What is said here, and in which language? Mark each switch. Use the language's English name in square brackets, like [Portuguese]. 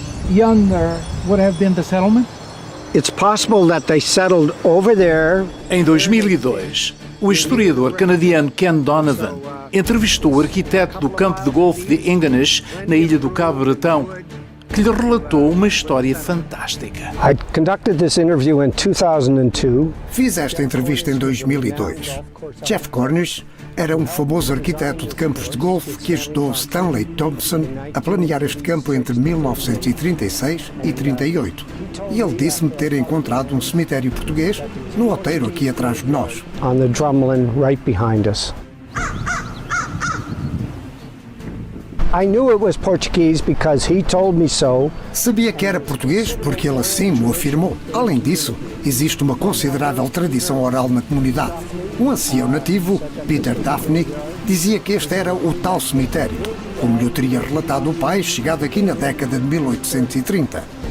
[English] Younger would have been the settlement? It's possible that they settled over there. [Portuguese] Em 2002, o historiador canadiano Ken Donovan entrevistou o arquiteto do campo de golfe de Ingonish, na ilha do Cabo Bretão, que lhe relatou uma história fantástica. [English] I conducted this interview in 2002. [Portuguese] Fiz esta entrevista em 2002. Jeff Cornish era um famoso arquiteto de campos de golfe que ajudou Stanley Thompson a planear este campo entre 1936 e 38. E ele disse-me ter encontrado um cemitério português no outeiro aqui atrás de nós. [English] On the drumlin right behind us. I knew it was Portuguese because he told me so. [Portuguese] Sabia que era português porque ele assim me afirmou. Além disso, existe uma considerável tradição oral na comunidade. Um ancião nativo, Peter Daphne, dizia que este era o tal cemitério, como lhe teria relatado o pai, chegado aqui na década de 1830.